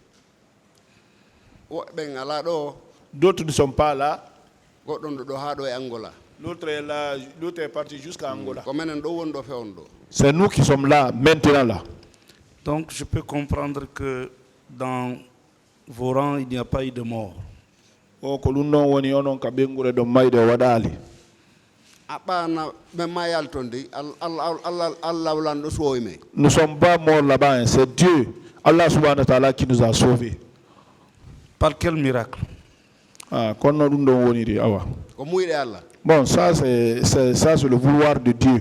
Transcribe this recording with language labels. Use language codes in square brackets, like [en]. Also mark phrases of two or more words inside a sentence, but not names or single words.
[fr] D'autres ne sont pas là. L'autre est là, l'autre est parti jusqu'à Angola. C'est nous qui sommes là, maintenant là. Donc je peux comprendre que dans vos rangs, il n'y a pas eu de mort. [ff] Oh, koluno woni onon kabengure do mayde wadali. [fr] Nous ne sommes pas morts là-bas, hein. C'est Dieu, [ar] Allah subhanahu wa ta'ala, [fr] qui nous a sauvés. Par quel miracle? Ah, bon, ça c'est le vouloir de Dieu.